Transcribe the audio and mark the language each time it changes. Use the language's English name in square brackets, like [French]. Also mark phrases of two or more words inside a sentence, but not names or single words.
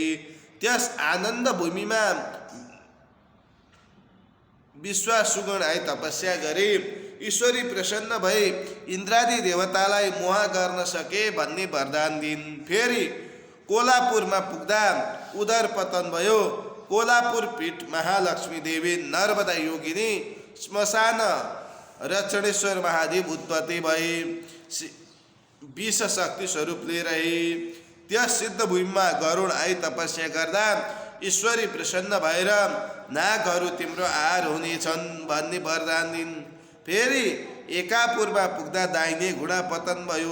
[Nepali] त्यस आनन्द भूमिमा विश्वासुगण आई तपस्या गरे। ईश्वरी प्रसन्न भई इन्द्रादि देवतालाई मोह गर्न सके भन्ने वरदान दिन्। फेरि कोलापुरमा पुग्दा उदर पतन भयो। कोलापुर पीठ महालक्ष्मी देवी नर्मदा योगिनी श्मशान रक्षणेश्वर महादेव उत्पत्ति भई विष शक्ति स्वरूपले रहे। त्यस सिद्ध भूमिमा गरुड आई तपस्या गर्दा ईश्वरी प्रसन्न भएर नागहरू तिम्रो आहार हुनेछन् भन्ने वरदान दिन्। फेरि एकापुरमा पुग्दा दाहिने घुँडा पतन भयो।